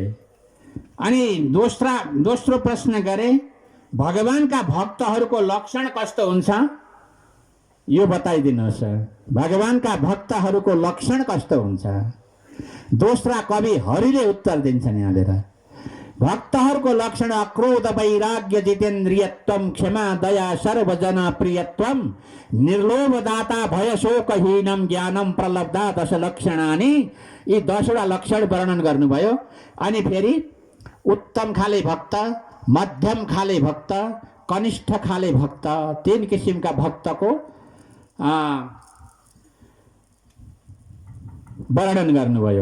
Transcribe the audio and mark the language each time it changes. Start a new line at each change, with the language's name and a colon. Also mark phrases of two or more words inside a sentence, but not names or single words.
Nepali: अनि दोस्रो प्रश्न गरे, भगवानका भक्तहरूको लक्षण कस्तो हुन्छ यो बताइदिनुहोस्। भगवानका भक्तहरूको लक्षण कस्तो हुन्छ? दोस्रा कवि हरिले उत्तर दिन्छन् यहाँनिर। भक्तहरूको लक्षण
Sanskrit: अक्रोध वैराग्य जितेन्द्रियत्वम क्षमा दया सर्वजना प्रियत्वम निर्लोभ दाता भय शोकहीनम ज्ञानम प्रलब्धा दश लक्षणानि।
Nepali: यी 10वटा लक्षण वर्णन गर्नुभयो। अनि फेरि उत्तम खाले भक्त, मध्यम खाले भक्त, कनिष्ठ खाले भक्त, 3 किसिमका भक्तको वर्णन गर्नुभयो।